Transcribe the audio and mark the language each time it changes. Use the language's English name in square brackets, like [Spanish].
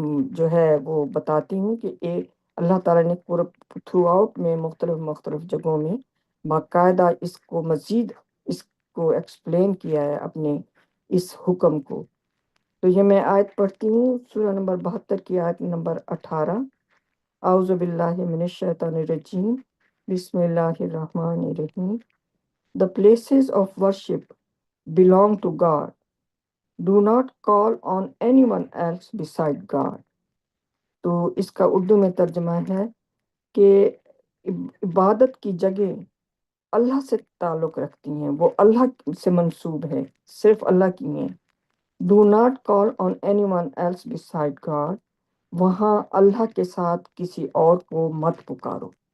[Urdu] جو ہے وہ بتاتی ہوں کہ اللہ تعالیٰ نے پورا تھرو آؤٹ میں مختلف جگہوں میں باقاعدہ اس کو ایکسپلین کیا ہے اپنے اس حکم کو۔ تو یہ میں آیت پڑھتی ہوں، سورہ نمبر 72 کی آیت نمبر 18۔ اعوذ باللہ من الشیطان الرجیم، بسم اللہ الرحمن الرحیم۔ [English] The places of worship belong to God. Do not call on anyone else beside God. [Urdu] تو اس کا اردو میں ترجمہ ہے کہ عبادت کی جگہ اللہ سے تعلق رکھتی ہیں، وہ اللہ سے منسوب ہے، صرف اللہ کی ہیں. [English] Do not call on anyone else beside God. [Urdu] وہاں اللہ کے ساتھ کسی اور کو مت پکارو.